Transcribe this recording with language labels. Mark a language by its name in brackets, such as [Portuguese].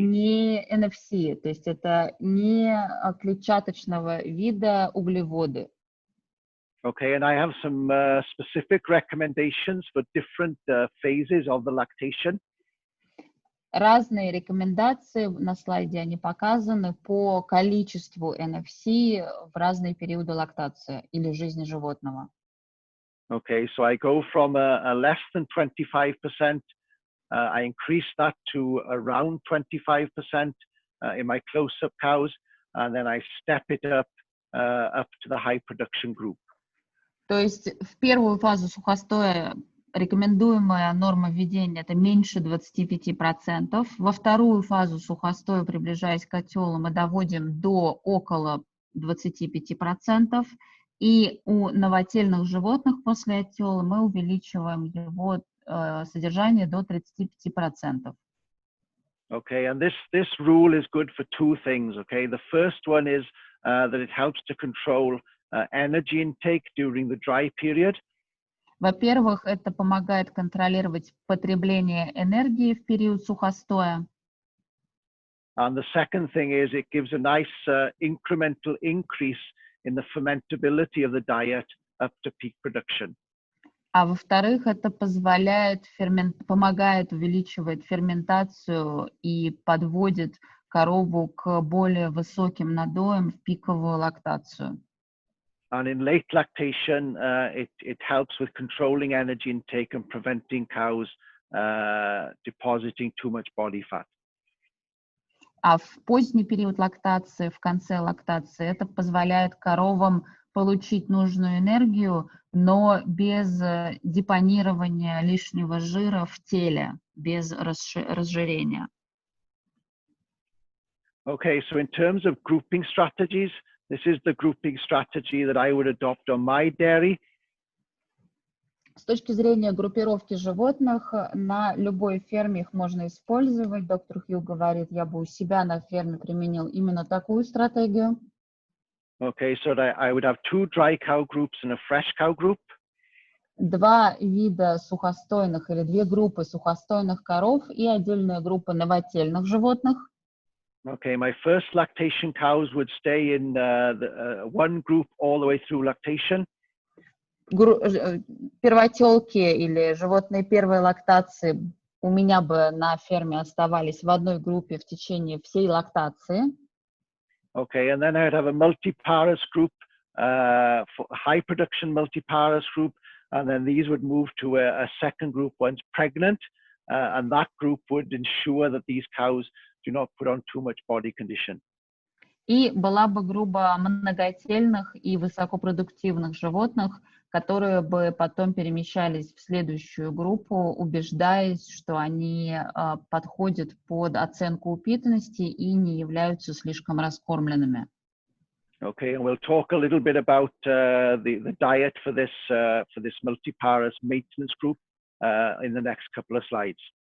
[Russian] Не NFC, то есть это не клетчаточного вида углеводы. [English] Okay, and I have some specific recommendations for different phases of the lactation. [Russian] Разные рекомендации на слайде они показаны по количеству NFC в разные периоды лактации или жизни животного. [English] Okay, so I go from a less than 25%. I increase that to around 25% in my close-up cows, and then I step it up to the high production group. [Russian] То есть в первую фазу сухостоя рекомендуемая норма введения это меньше 25%. Во вторую фазу сухостоя, приближаясь к отелу, мы доводим до около 25%. И у новотельных животных после отела мы увеличиваем его содержание до 35%. [English] Okay, and this rule is good for two things. Okay, the first one is that it helps to control energy intake during the dry period. [Russian] Во-первых, это помогает контролировать потребление энергии в период сухостоя. [English] And the second thing is it gives a nice incremental increase in the fermentability of the diet up to peak production. [Russian] А во-вторых, это помогает, увеличивает ферментацию и подводит корову к более высоким надоям в пиковую лактацию. [English] And in late lactation, it helps with controlling energy intake and preventing cows depositing too much body fat. [Russian] А в поздний период лактации, в конце лактации, это позволяет коровам получить нужную энергию, но без депонирования лишнего жира в теле, без разжирения. [English] Okay, so in terms of grouping strategies, this is the grouping strategy that I would adopt on my dairy. [Russian] С точки зрения группировки животных, на любой ферме их можно использовать. Доктор Хью говорит, я бы у себя на ферме применил именно такую стратегию. [English] Okay, so I would have two dry cow groups and a fresh cow group. [Russian] Два вида сухостойных или две группы сухостойных коров и отдельная группа новотельных животных. [English] Okay, my first lactation cows would stay in one group all the way through lactation. [Russian] Первотелки или животные первой лактации у меня бы на ферме оставались в одной группе в течение всей лактации. [English] Okay, and then I'd have a multiparous group, high production multiparous group, and then these would move to a second group once pregnant, and that group would ensure that these cows do not put on too much body condition. [Russian] И была бы группа многотельных и высокопродуктивных животных, которые бы потом перемещались в следующую группу, убеждаясь, что они подходят под оценку упитанности и не являются слишком раскормленными. [English] Okay, and we'll talk a little bit about the diet for this multiparous maintenance group in the next couple of slides.